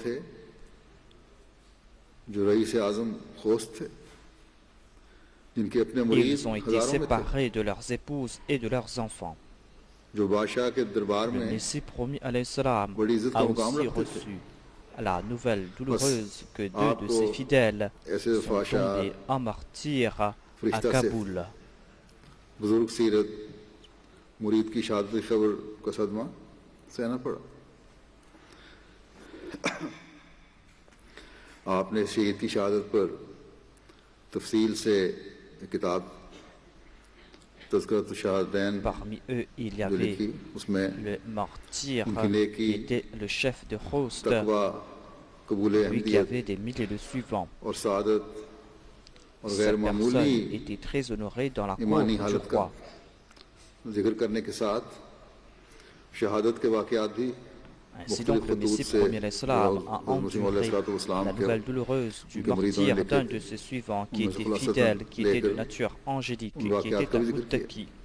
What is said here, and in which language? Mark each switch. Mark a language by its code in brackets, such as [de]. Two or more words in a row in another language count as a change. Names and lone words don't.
[fr] Ils ont été séparés de leurs épouses et de leurs enfants. Le Messie promis [ar] علیہ السلام [fr] a aussi reçu la nouvelle douloureuse que deux de ses fidèles sont tombés en martyrs à Kaboul. [ur] مرید کی شہادت کی خبر کا صدمہ سہنا پڑا. آپنے شہید کی شہادت پر تفصیل سے کتاب تذکرۃ شہادتین جو لکھی، اسمیں [fr] qui était le chef de Khost, lui qui avait des milliers de suivants. Cette personne était très honorée dans la cour du roi. Ainsi donc le Messie premier l'Islam a enduré la nouvelle douloureuse du martyre d'un de ses suivants qui était fidèle, qui était de nature angélique, qui était un muttaqi.